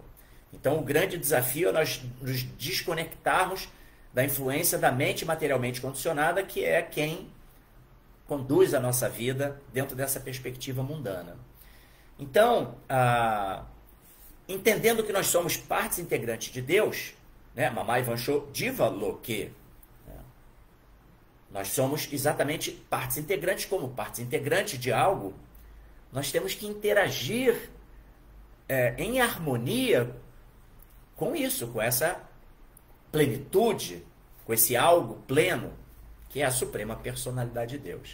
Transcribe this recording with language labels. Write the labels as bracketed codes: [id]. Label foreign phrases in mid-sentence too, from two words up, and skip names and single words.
[pt] Então, o grande desafio é nós nos desconectarmos da influência da mente materialmente condicionada, que é quem conduz a nossa vida dentro dessa perspectiva mundana. Então, entendendo que nós somos partes integrantes de Deus, né? [sa] Mamai vansho divaloke, [pt] né? Nós somos exatamente partes integrantes, como partes integrantes de algo. Nós temos que interagir em harmonia com isso, com essa plenitude, com esse algo pleno, que é a suprema personalidade de Deus.